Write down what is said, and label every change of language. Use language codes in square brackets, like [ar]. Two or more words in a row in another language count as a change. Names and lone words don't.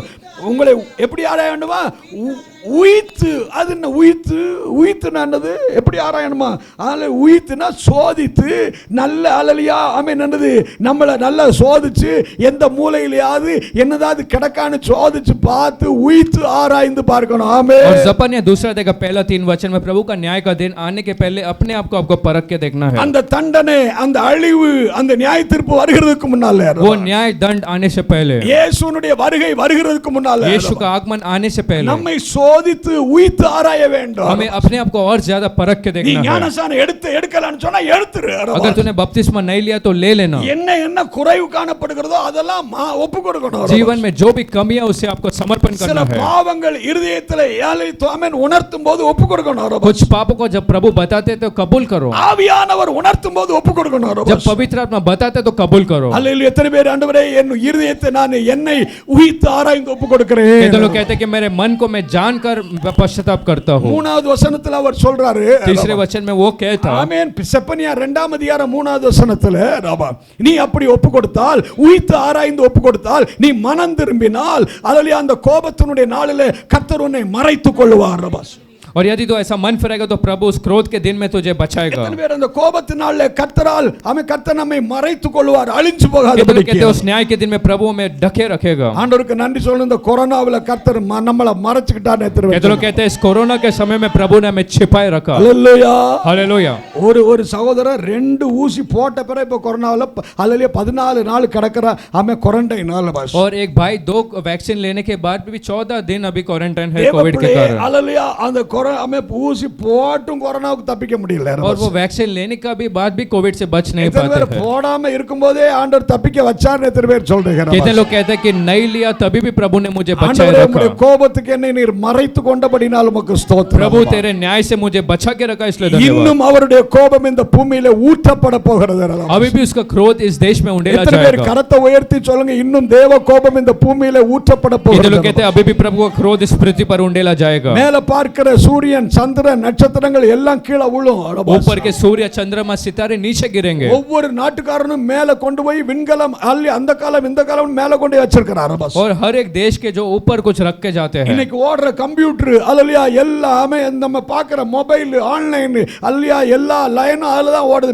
[ta] உங்களை எப்படி ஆராய வேண்டுமா? உயித்து. அது என்ன உயித்து? உயித்துனா என்னது? எப்படி ஆராயணுமா? அதனால உயித்துனா சோதித்து, நல்ல அல்லேலூயா ஆமென் என்னது, நம்மளை நல்லா சோதிச்சு எந்த மூலையிலயாவது என்னதாவது கிடக்கான்னு சோதிச்சு பார்த்து உயித்து ஆராய்ந்து பார்க்கணும். ஆமென். [hi] और जपन्या दूसरा अध्याय का पहला 3 वचन में प्रभु का न्याय का दिन आने के पहले अपने आप को आपको परख के देखना है. [ta] அந்த தண்டனை, அந்த அழிவு, அந்த நியாய தீர்ப்பு வருகிறதுக்கு முன்னால, [hi] वो न्याय दंड आने से पहले, [ta] இயேசுனுடைய வருகை வருகிறதுக்கு முன்னால, [hi] यीशु का आगमन आने से पहले [ta] நம்மை சோதித்து உயித்து ஆராய வேண்டும். [hi] हमें अपने आप को और ज्यादा परख के [ta] நீ [hi] देखना है. [ta] ஞானஸ்நானம் எடுக்கலன்னு சொன்னா எடுத்துரு. [hi] अगर तूने बपतिस्मा नहीं लिया तो ले लेना. [ta] என்ன குறைவு காணப்படுகிறதோ அதெல்லாம் ஒப்பு கொடுக்கணும். [hi] जीवन में जो भी कमी है उसे आपको समर्पण [ta] சில [hi] करना है. [ta] பாவங்கள் இருதயத்திலே ஆமென் உணர்த்தும் போது ஒப்பு கொடுக்கணும். [hi] कुछ पापों को जब प्रभु बताते तो कबूल करो. [ta] ஆவியானவர் உணர்த்தும் போது ஒப்பு கொடுக்கணும். [hi] जब पवित्र आत्मा बताते तो कबूल करो. [ta] அல்லேலூயா. எத்தனை பேர் ஆண்டவரே என் இருதயத்தை நான் என்னை உயித்து ஆராய்ந்து ஒப்பு கொடுக்கிறேன். [hi] कितने लोग कहते हैं कि मेरे मन को मैं जानकर पश्चाताप करता हूँ. [ta] மூணாவது வசனத்துல அவர் சொல்றாரு, [hi] तीसरे वचन में वो कहता, [ta] ஆமென், செப்பனியா 2ஆம் அதிகாரம் 3வது வசனத்துல, நீ அப்படி ஒப்பு கொடுத்தால், உயித்து ஆராய்ந்து ஒப்பு கொடுத்தால், நீ மனம் திரும்பினால், அல்லேலூயா, அந்த கோபத்தினுடைய நாளிலே கர்த்தர் உன்னை மறைத்துக் கொள்வார். [hi] और यदि तो ऐसा मन फिरेगा तो प्रभु उस क्रोध के दिन में तुझे बचाएगा. [ta] எத்தனை பேர் அந்த கோபத்தினால கர்த்தரால் கர்த்தர் நம்மை மறைத்துக் கொள்வார், அழிஞ்சு போகாதபடி. [hi] कहते उस न्याय के दिन में प्रभु हमें ढके रखेगा. [ta] ஆண்டவருக்கு நன்றி சொல்லணும். இந்த கொரோனாவுல கர்த்தர் நம்மள மறைச்சிட்டார். [hi] कहते लोग कहते हैं इस कोरोना के समय में प्रभु ने हमें छिपाए रखा. [ta] அல்லேலூயா. [hi] हालेलुया. [ta] ஒரு சகோதரர் 2 ஊசி போட்ட பிறகு இப்ப கொரோனாவுல அல்லேலூயா 14 நாள் கிடக்குற குவாரண்டைன். [hi] और एक भाई 2 वैक्सीन लेने के बाद भी 14 दिन अभी क्वारंटाइन है कोविड के कारण. [ta] அல்லேலூயா. அந்த ஊசி போட்டும் கொரோனாவுக்கு தப்பிக்க முடியல. [hi] और वो वैक्सीन लेने का भी बाद भी कोविड से बच नहीं पाते हैं. [ta] போடாம இருக்கும்போதே ஆண்டவர் தப்பிக்க வச்சார். எத்தனை பேர் சொல்றீங்க? [hi] कितने लोग कहते हैं कि नहीं लिया तभी भी प्रभु ने मुझे बचाए रखा. [ta] கோபத்துக்கு என்னை நீர் மறைத்து கொண்டபடினால் உமக்கு ஸ்தோத்திரம். [hi] प्रभु तेरे न्याय से मुझे बचा के रखा इसलिए धन्यवाद. [ta] இன்னும் அவருடைய கோபம் இந்த பூமியில ஊற்றப்பட போகிறது. [hi] अभी भी उसका क्रोध इस देश में उंडेला जाएगा. [ta] எத்தனை பேர் கரத்தை உயர்த்தி சொல்லுங்க, இன்னும் தேவ கோபம் இந்த பூமியில ஊற்றப்பட போகிறது. [hi] कितने लोग कहते हैं अभी भी प्रभु का क्रोध इस पृथ्वी पर उंडेला जाएगा. [ta] மேல பார்க்கிற சூரியன், சந்திரன், நட்சத்திரங்கள் எல்லாம் கீழே விழும். [hi] ऊपर के सूर्य, चंद्रमा, सितारे नीचे गिरेंगे. [ta] ஒவ்வொரு நாட்டுக்காரனும் மேல கொண்டு போய் விண்கலம் அந்த காலம் இந்த காலம் மேல கொண்டு வச்சிருக்காரு. [hi] और हर एक देश के जो ऊपर कुछ रख के जाते हैं. [ta] இன்னைக்கு ஓடுற கம்ப்யூட்டர் அல்லேலூயா எல்லாமே நம்ம பார்க்கிற மொபைல், ஆன்லைன் அல்லேலூயா எல்லா லைனும் அதுல தான் ஓடுது.